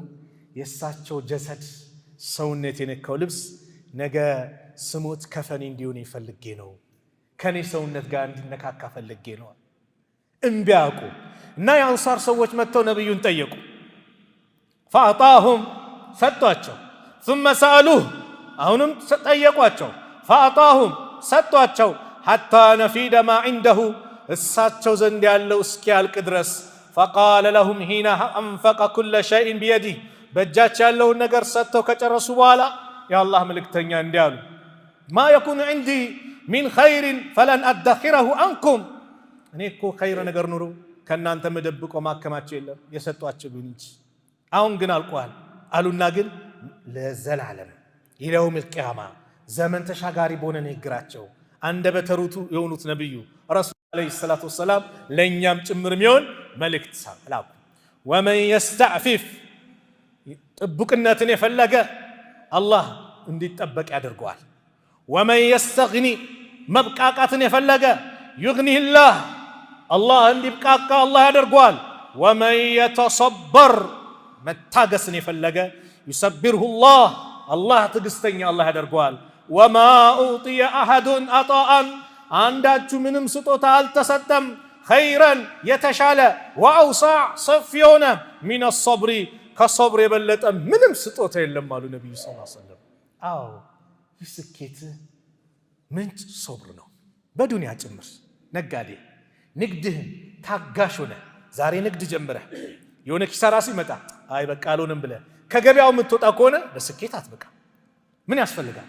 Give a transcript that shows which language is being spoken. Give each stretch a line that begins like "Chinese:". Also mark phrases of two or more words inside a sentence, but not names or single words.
Amharic: የእሳቸው ጀሰድ ሰውነት የነካው ልብስ ነገ ስሞት ከፈኔ እንዲሆን ይፈልጌ ነው፣ ከኔ ሰውነት ጋር እንዲነካካ ፈልጌ ነው። እምቢ አቁ እና የአንሳር ሰዎች መጥተው ነብዩን ጠየቁ። فأعطاهم ሰጧቸው።
Arabic: ثم سألوه
Amharic: አሁንም ጠየቋቸው። فأعطاهم ሰጧቸው።
Arabic: حتى نفيد ما عنده
Amharic: እሳቸው ዘንድ ያለው እስኪያልቅ ድረስ
Arabic: فقال لهم حين أنفق كل شيء بيده
Amharic: በእጃቸው ያለውን ነገር ሰጥተው ከጨረሱ በኋላ የአላህ መልእክተኛ እንዲህ አሉ። ما
Arabic: يكون عندي من خير فلن أدخره عنكم
Amharic: እኔ እኮ ኸይር ነገር ኑሮ ከናንተ መደብቆ ማከማቸው የለም የሰጧቸው እንጂ አሁን ግን አልቋል አሉና ግን ለዘላለም ይለውም القيامة ዘመን ተሻጋሪ በሆነ ንግግራቸው አንደበተ ርቱዕ የሆኑት ነብዩ ረሱል
Arabic: عليه الصلاة والسلام
Amharic: ለኛም ጭምር የሚሆን መልእክት ሰላም
Arabic: ومن يستعفف
Amharic: ጥብቅነትን የፈለገ አላህ እንዲጠበቅ ያደርገዋል።
Arabic: ومن يستغني
Amharic: መብቃቃትን የፈለገ
Arabic: يغنيه الله
Amharic: አላህ እንዲብቃቃ አላህ ያደርገዋል።
Arabic: ومن يتصبر
Amharic: መታገስን የፈለገ
Arabic: يصبره الله
Amharic: አላህ ትዕግስተኛ አላህ ያደርገዋል።
Arabic: وما أعطي أحد عطاء
Amharic: አንዳችሁ ምንም ስጦታ አልተሰጠም ኸይረን የተሻለ ወአውሳዕ ሰፊ የሆነ
Arabic: من الصبر
Amharic: ከሶብር የበለጠ ምንም ስጦታ የለም አሉ ነብዩ
Arabic: صلى الله عليه وسلم።
Amharic: አዎ ስኬት ምንጭ ሶብር ነው። በዱንያ ጭምር ነጋዴ ንግድህን ታጋሽ ሆነ ዛሬ ንግድ ጀምረህ የሆነ ኪሳራ ሲመጣ አይ በቃ አልሆነም ብለህ ከገበያው የምትወጣ ከሆነ ለስኬት አትበቃ። ምን ያስፈልጋል?